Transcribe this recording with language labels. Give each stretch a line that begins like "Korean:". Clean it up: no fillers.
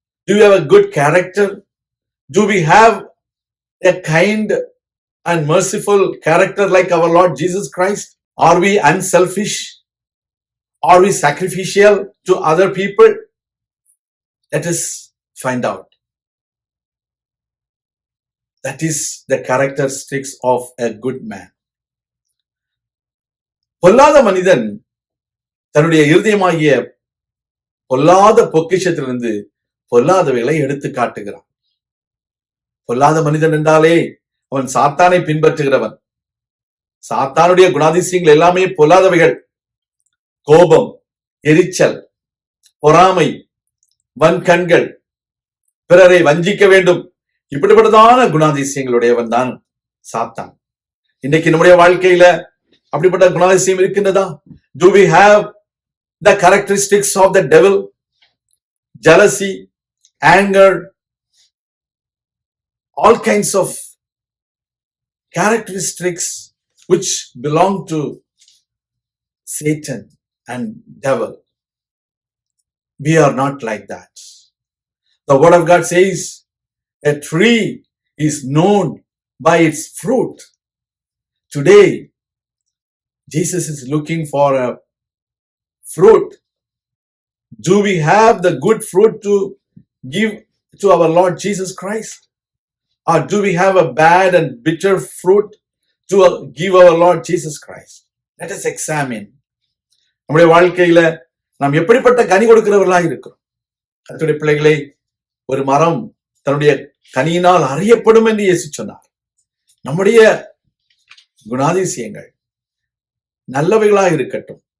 English: Do we have a good character? Do we have a kind and merciful character like our Lord Jesus Christ? Are we unselfish? Are we sacrificial to other people? Let us find out. That is the characteristics of a good man.
Tamil: பொல்லாத மனிதன் தன்னுடைய இருதயமாகிய பொல்லாத பொக்கிஷத்திலிருந்து பொல்லாதவைகளை எடுத்து காட்டுகிறான். பொல்லாத மனிதன் என்றாலே அவன் சாத்தானை பின்பற்றுகிறவன். சாத்தானுடைய குணாதிசயங்கள் எல்லாமே பொல்லாதவைகள். கோபம், எரிச்சல், பொறாமை, வன்கண்கள், பிறரை வஞ்சிக்க வேண்டும், இப்படிப்பட்டதான குணாதிசயங்களுடையவன் தான் சாத்தான். இன்னைக்கு நம்முடைய வாழ்க்கையில அப்படிப்பட்ட குணாதிசயம் இருக்கின்றதா?
English: Do we have the characteristics of the devil? Jealousy, anger, all kinds of characteristics which belong to Satan and devil. We are not like that. The word of God says a tree is known by its fruit. Today, Jesus is looking for a fruit. Do we have the good fruit to give to our Lord Jesus Christ? Or do we have a bad and bitter fruit to give our Lord Jesus Christ? Let us examine.
Tamil: நம்முடைய வாழ்க்கையில நாம் எப்படிப்பட்ட கனி கொடுக்கிறவர்களாக இருக்கிறோம்? கர்த்தருடைய பிள்ளைகளை, ஒரு மரம் தன்னுடைய கனியினால் அறியப்படும் என்று இயேசு சொன்னார். நம்முடைய குணாதிசயங்கள் நல்லவைகளாக இருக்கட்டும்.